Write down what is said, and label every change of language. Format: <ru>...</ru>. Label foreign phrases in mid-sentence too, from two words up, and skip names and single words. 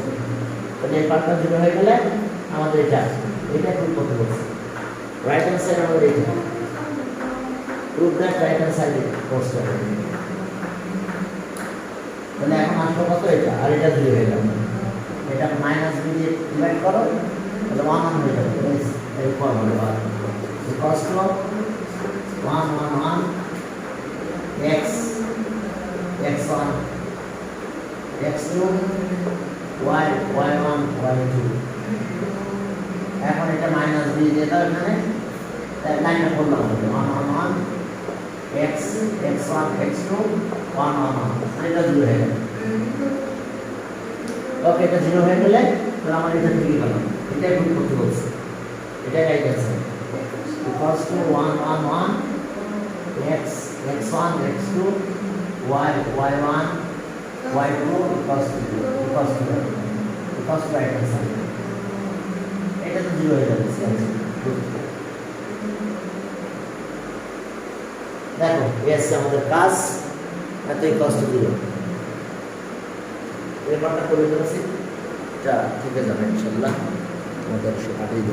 <bn>তাহলে এই পার্টটা 0 হয়ে গেলে আমাদের এটা প্রুভ করতে বলছে,</bn> <en>right hand side</en> <bn>আমাদের এইটা</bn> <en>prove that right hand side course</en> <bn>করে। তাহলে এখন আসলো কত? এটা আর এটা 0 হয়ে গেল, এটা মাইনাস b দিয়ে ডিভাইড করো, তাহলে 1 1 হয়ে যাবে, এই ফর্ম হবে cos 1 1 1 x x1 x2 y y1 y2। এখন এটা মাইনাস b দিয়ে দাও, এখানে লাইনটা করলাম 1 1 1 x x1 x2 1 1 1, এটা 0 হয়ে গেল। ওকে, এটা 0 হয়ে গেলে তাহলে আমার এটা ঠিক গেল, এটাই প্রুভ করতে বলছে, এটাই রাইট আছে।</bn> <en>equals to 1 1 1 x x1 x2 y y1 y2 equals to right hand side,</en> <bn>এটা তো 0 হয়ে যাবে। দেখো এস আমাদের কাজ এত</bn> <en>equals to</en> <bn>0, এরপরটা করে দিচ্ছি, এটা ঠিক আছে ইনশাআল্লাহ আমাদের 8</bn>